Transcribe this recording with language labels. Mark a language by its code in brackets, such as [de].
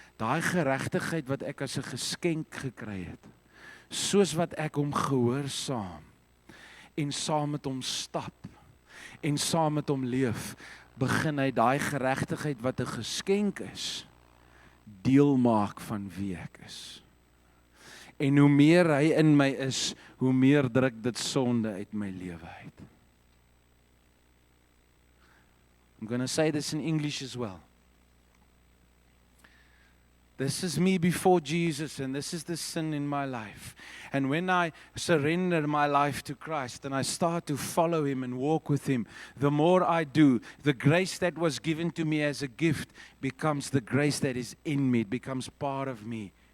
[af] Daai geregtigheid wat ek as 'n geskenk gekry het, soos wat ek hom gehoorsaam en saam met hom stap en saam met hom leef, begin hy daai geregtigheid wat 'n geskenk is, deel maak van wie ek is. En hoe meer hy in my is, hoe meer druk dit sonde uit my lewe uit. [en] I'm going to say this in English as well. This is me before Jesus, and this is the sin in my life. And when I surrender my life to Christ and I start to follow Him and walk with Him, the more I do, the grace that was given to me as a gift becomes the grace that is in me. It becomes part of me.